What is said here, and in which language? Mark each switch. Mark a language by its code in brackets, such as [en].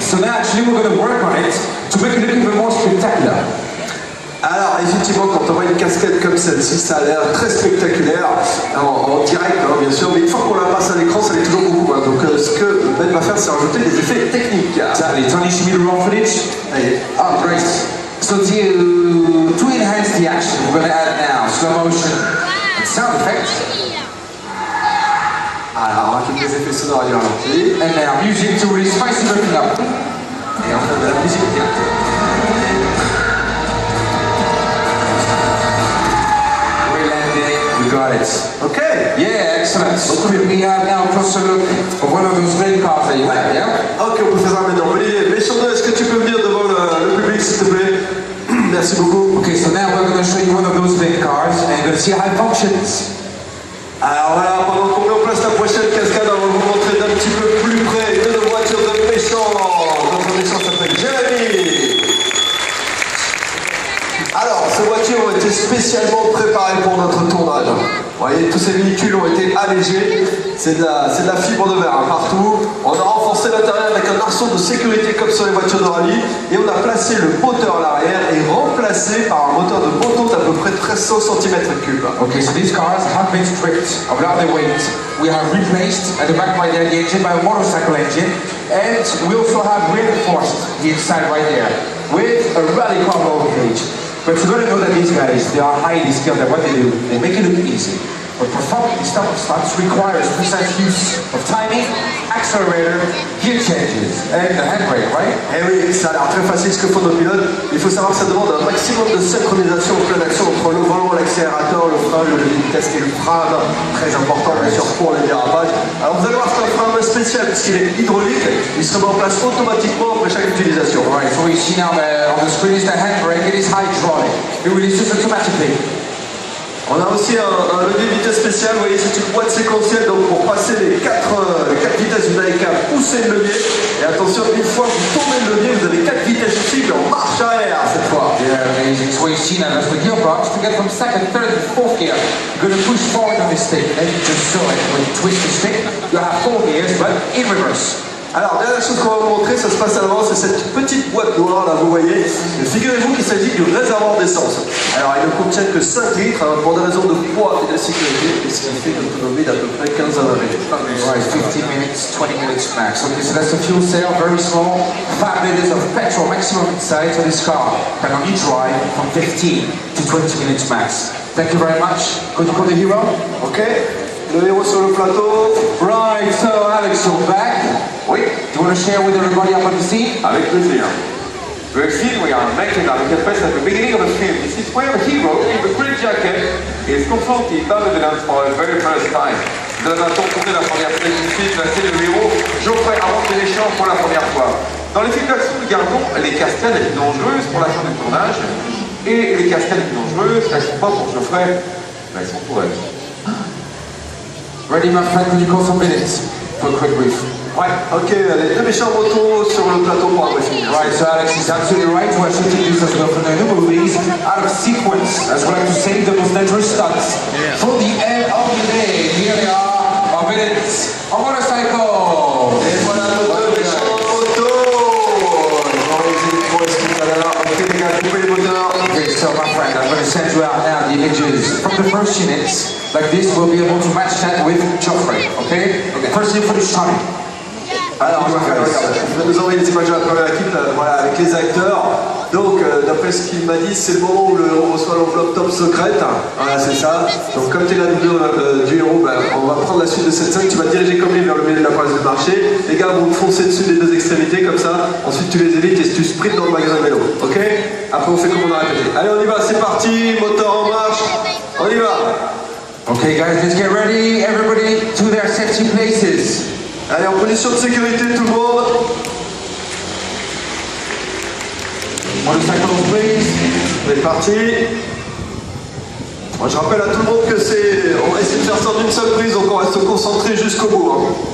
[en] So now actually we're going to work on it to make it look even more spectacular. [fr] Alors effectivement, quand on voit une casquette comme celle-ci, ça a l'air très spectaculaire en direct, hein, bien sûr, mais une fois qu'on la passe à l'écran, ça l'est toujours beaucoup moins. Donc ce que Ben va faire, c'est rajouter des effets techniques. [en] Exactly. Tony, show me the raw footage. [fr] Allez. [en] Oh, great. So to enhance the action, we're going to add now slow motion and sound effects. [fr] Alors, on rajoute des effets sonores à du ralenti. [en] And now music to really spice everything up. [fr] Et on fait de la musique directe. [en] We got it. Okay. Yeah, excellent. We have now a closer look of one of those great cars that you have, yeah? [fr] Ok, on peut faire ça maintenant. Olivier, Méchant, est-ce que tu peux venir devant le public, s'il te plaît? Merci beaucoup. [en] Okay, so now we're going to show you one of those big cars and you're going to see how it functions. [fr] Alors voilà, pendant qu'on met en place la prochaine cascade, on va vous montrer d'un petit peu plus près une voiture de Méchant. Notre Méchant s'appelle Jérémy. Alors, ces voitures ont été spécialement préparées pour notre tournage. Vous voyez, tous ces véhicules ont été allégés. C'est de la fibre de verre hein, partout. On a renforcé l'intérieur avec un arceau de sécurité comme sur les voitures de rallye. Et on a placé le moteur à l'arrière et remplacé par un moteur de moto d'à peu près 1300 cm3. [en] Okay, so these cars have been stripped of a lot of their weight. We have replaced at the back right there the engine by a motorcycle engine. And we also have reinforced the inside right there with a rally car roll cage. But you gotta know that these guys, they are highly skilled at what they do. They make it look easy. But performing these type of stunts requires precise use of timing, accelerator, gear changes, and the handbrake, right? [fr] Eh oui, ça a l'air très facile ce que font nos pilotes. Il faut savoir que ça demande un maximum de synchronisation en pleine action entre le volant, l'accélérateur, le frein, le levier de vitesse et le frein. Très important bien sûr pour les dérapages. Alors vous allez voir, c'est un frein spécial puisqu'il est hydraulique. Il se remet en place automatiquement après chaque utilisation. [en] Right, so we see now on the screen is the handbrake. It is hydraulic. It releases automatically. [fr] On a aussi un levier de vitesse spécial, vous voyez, c'est une boîte séquentielle, donc pour passer les 4 vitesses, vous n'avez qu'à pousser le levier. Et attention, une fois que vous tournez le levier, vous avez 4 vitesses cibles en marche arrière cette fois. [en] Yeah, amazing. So you see now that's the gearbox. To get from second, third, and fourth gear, you're going to push forward on this stick. Then you just saw it. When you twist the stick, you have 4 gears, but in reverse. [fr] Alors, dernière chose qu'on va vous montrer, ça se passe à l'avant, c'est cette petite boîte noire là, vous voyez. Et figurez-vous qu'il s'agit du réservoir d'essence. Alors, il ne contient que 5 litres hein, pour des raisons de poids et de sécurité, et ce qui fait une autonomie d'à peu près 15 à 20 minutes. [en] Right, 15 minutes, 20 minutes max. Okay, so that's the fuel cell, very small. 5 liters of petrol maximum inside, so this car can only drive from 15 to 20 minutes max. Thank you very much. Could you call the hero? [fr] Ok, le héros sur le plateau. [en] Right, so Alex, you're back. [fr] Oui, [en] Do you want to share with everybody up on the scene? [fr] avec plaisir. [en] The scene we are making now, we can press at the beginning of the film. This is where the hero in the green jacket is confronted by the villains for the very first time. [fr] Nous allons tourner la première scène du film, c'est le héros Geoffrey affronte les méchants pour la première fois. Dans les films d'action, nous gardons les cascades les plus dangereuses pour la fin du tournage. Et les cascades les plus dangereuses, elles ne sont pas pour Geoffrey, mais elles sont pour elle. [en] Ready, my friend? Could you call some minutes for a quick brief? [fr] Ouais, ok, les deux méchants motos sur le plateau pour un briefing. [en] Right, so Alex is absolutely right. We're shooting this as well from the new movies, out of sequence, as well to save the most dangerous stunts. For the end of the day, here they are, our minutes, a motorcycle. [fr] Et voilà nos deux méchants motos. Dans les électros, est-ce que vous allez là? Ok les gars, coupez les moteurs. [en] Okay, so my friend, I'm going to send you out now the images from the first units. Like this, we'll be able to match that with Geoffrey, okay? First unit for the shot. [fr] Alors, je vais nous envoyer des images à la première équipe, voilà, avec les acteurs. Donc, d'après ce qu'il m'a dit, c'est le moment où le héros reçoit l'enveloppe top secrète. Voilà, c'est ça. Donc, comme tu es la doublure du héros, ben, on va prendre la suite de cette scène. Tu vas te diriger comme lui vers le milieu de la place de marché. Les gars vont te foncer dessus des deux extrémités, comme ça. Ensuite, tu les évites et tu sprints dans le magasin de vélo. Ok? Après, on fait comme on a répété. Allez, on y va, c'est parti. Moteur en marche. On y va. [en] Okay, guys, let's get ready. Everybody to their safety places. [fr] Allez, en position de sécurité, tout le monde. [en] Motorcycles, please. [fr] On est parti. Moi, je rappelle à tout le monde que c'est... On va essayer de faire ça d'une seule prise, donc on reste concentré jusqu'au bout. Hein.